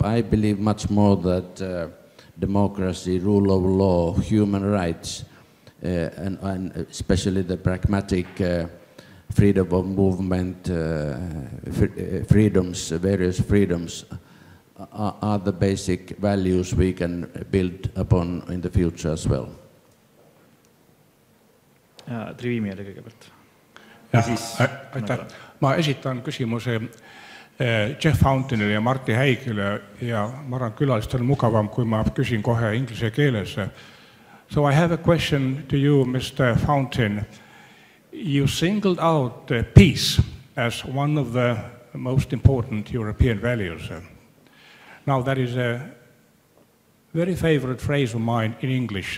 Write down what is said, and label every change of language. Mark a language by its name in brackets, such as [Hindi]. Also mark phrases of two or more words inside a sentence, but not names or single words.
[English] I believe much more that democracy, rule of law, human rights, and especially the pragmatic freedom of movement, freedoms, various freedoms, are the basic values we can build upon in the future as well. [Estonian] Trivimi oli kõigepealt. Aitäh. Ma esitan küsimuse Jeff Fountainile ja Martti Häigile ja ma arvan, külalistel on mugavam, kui ma küsin kohe inglise keeles. [English] So I have a question to you, Mr. Fountain. You singled out peace as one of the most important European values. Now that is a very favorite phrase of mine in English.